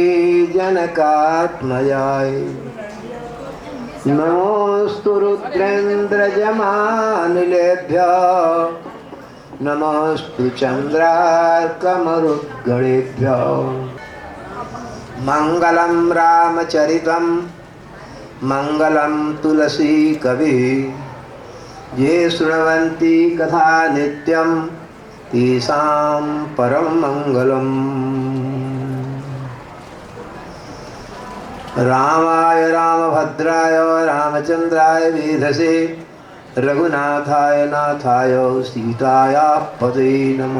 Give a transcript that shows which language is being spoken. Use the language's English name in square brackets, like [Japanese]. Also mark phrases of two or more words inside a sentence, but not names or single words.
[Sanskrit] જનકાત્મજાય નમોસ્તુ રુદ્રેન્દ્રજમાનિલેભ્યઃ નમોસ્તુ ચંદ્રાર્કમરુદ્ગણેભ્યઃ મંગલમ રામચરિતમ મંગલમ તુલસી કવિ ये शृण्वन्ति कथा नित्यं तेषां परम मंगलम. रामाय रामभद्राय रामचंद्राय वेधसे रघुनाथाय नाथाय सीतायापते नमः.